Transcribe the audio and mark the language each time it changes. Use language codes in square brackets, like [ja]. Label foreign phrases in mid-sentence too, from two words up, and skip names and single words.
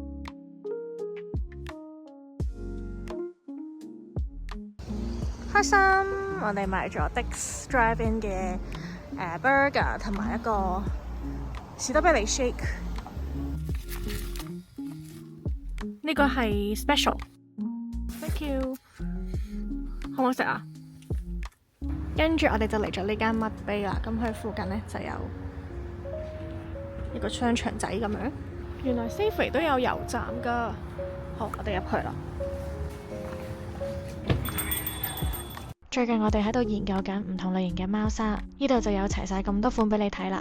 [yue] 開心，我哋買咗 Dick's Drive-In 嘅burger 同埋一個士多啤梨 shake。呢個係 special。 [en] Thank you。 [yue] 好唔好食啊？跟住我哋就嚟咗呢間麥碑啦。咁佢附近呢就有一個商場仔咁樣。原來 Safeway 都有油站㗎。好，我哋入去啦。最近我哋喺度研究緊唔同類型嘅貓砂，呢度就有齊晒咁多款俾你睇啦。